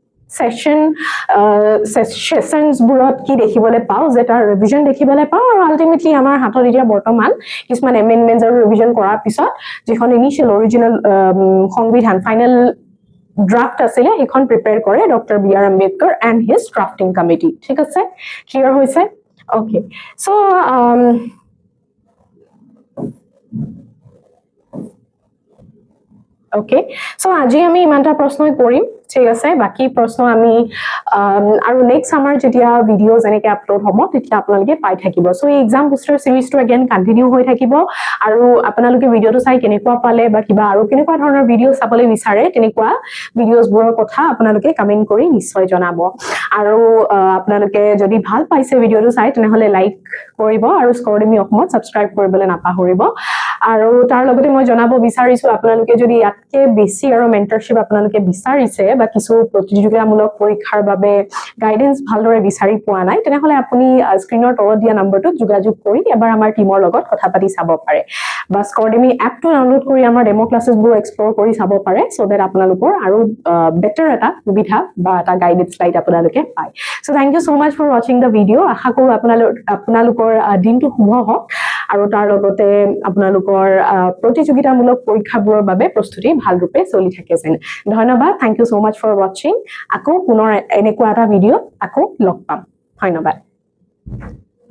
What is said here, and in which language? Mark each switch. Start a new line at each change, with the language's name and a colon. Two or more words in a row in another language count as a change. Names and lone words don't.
Assamese: sessions বুৰত কি দেখিবলৈ পাও যে তাৰ ৰিভিজন দেখিবলৈ পাও আৰু আলটিমেটলি আমাৰ হাতত এতিয়া বৰ্তমান কিছুমান এমেন্ডমেন্টছ আৰু ৰিভিজন কৰাৰ পিছত যিখন
English: initial original
Assamese: সংবিধান
English: final draft
Assamese: আছিল এখন প্ৰিপেয়াৰ কৰে ডক্টৰ B.R.
English: Ambedkar and his drafting committee
Assamese: ঠিক আছে ক্লিয়াৰ হৈছে
English: okay so okay so
Assamese: আজি আমি ইমানটা প্ৰশ্ন কৰিম ঠিক আছে বাকি প্ৰশ্ন আমি আৰু
English: next summer
Assamese: যেতিয়া ভিডিও যেনেকৈ আপলোড হ'ব তেতিয়া আপোনালোকে পাই থাকিব সো এই এক্সাম বুস্টাৰ সিৰিজটো
English: again continue
Assamese: হৈ থাকিব আৰু আপোনালোকে ভিডিওটো চাই কেনেকুৱা পালে বা কিবা আৰু কেনেকুৱা ধৰণৰ ভিডিও চাবলৈ বিচাৰে তেনেকুৱা ভিডিওছবোৰৰ কথা আপোনালোকে কমেন্ট কৰি নিশ্চয় জনাব আৰু আপোনালোকে যদি ভাল পাইছে ভিডিওটো চাই তেনেহলে লাইক কৰিব আৰু স্কৰ্ডেমি অসমত সাবস্ক্ৰাইব কৰিবলৈ নাপাহৰিব আৰু তাৰ লগতে মই জনাব বিচাৰিছো আপোনালোকে যদি ইয়াতকে বেছি আৰু মেন্টৰশ্বিপ আপোনালোকে বিচাৰিছে বা কিছু প্ৰতিযোগিতামূলক পৰীক্ষাৰ বাবে গাইডেন্স ভালদৰে বিচাৰি পোৱা নাই তেনেহলে আপুনি স্ক্ৰিনৰ তলত দিয়া নম্বৰটোত যোগাযোগ কৰি এবাৰ আমাৰ টিমৰ লগত কথা পাতি চাব পাৰে বা Scordemy এপটো ডাউনলোড কৰি আমাৰ
English: demo classesবোৰ
Assamese: এক্সপ্লোৰ কৰি চাব পাৰে
English: so that
Assamese: আপোনালোকৰ আৰু বেটাৰ এটা সুবিধা বা এটা
English: guidance light
Assamese: আপোনালোকে পায়
English: so thank you so much for watching the video
Assamese: আশা কৰো আপোনালোকৰ দিনটো শুভ হওক আৰু তাৰ লগতে আপোনালোকৰ প্ৰতিযোগিতামূলক পৰীক্ষাবোৰৰ বাবে প্ৰস্তুতি ভাল ৰূপে চলি থাকে যেন ধন্যবাদ
English: thank you so much for watching
Assamese: আকৌ পুনৰ এনেকুৱা এটা ভিডিও আকৌ লগ পাম ধন্যবাদ